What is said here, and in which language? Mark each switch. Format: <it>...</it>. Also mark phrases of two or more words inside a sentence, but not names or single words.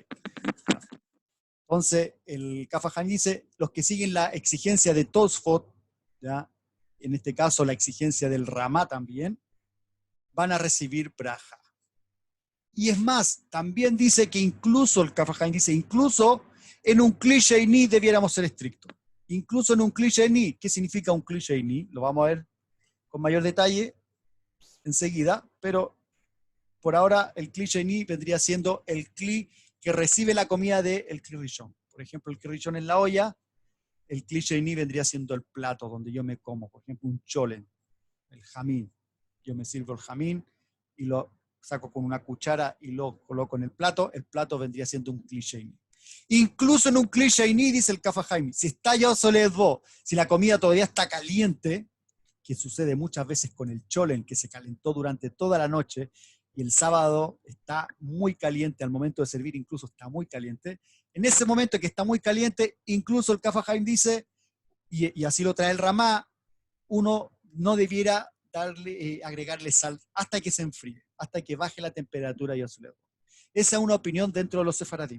<es>Entonces, el Kaf Haim dice, los que siguen la exigencia de Tosfot, ¿ya? En este caso la exigencia del Ramá también, van a recibir braja. Y es más, también dice que incluso, el Kaf Haim dice, incluso en un</es> <he>כלי שני</he> <es>debiéramos ser estrictos. Incluso en un</es> <he>כלי שני,</he> <es>¿qué significa un</es> <he>כלי שני?</he> <es>Lo vamos a ver con mayor detalle enseguida, pero por ahora el</es> <he>כלי שני</he> <es>vendría siendo el kli que recibe la comida del</es> <he>כלי ראשון.</he> <es>Por ejemplo, el</es> <he>כלי ראשון</he> <es>en la olla, el</es> <he>כלי שני</he> <es>vendría siendo el plato donde yo me como, por ejemplo, un cholen, el jamín. Yo me sirvo el jamín y lo saco con una cuchara y lo coloco en el plato vendría siendo un</es> <he>כלי שני.</he> <es>Incluso en un</es> <he>כלי שני,</he> <es>dice el Kaf HaChaim, si está ya soledvo, si la comida todavía está caliente, que sucede muchas veces con el cholen, que se calentó durante toda la noche, y el sábado está muy caliente, al momento de servir incluso está muy caliente, en ese momento que está muy caliente, incluso el Kaf HaChaim dice, y así lo trae el Ramá, uno no debiera agregarle sal hasta que se enfríe, hasta que baje la temperatura y Esa es una opinión dentro de los sefaradim.</es>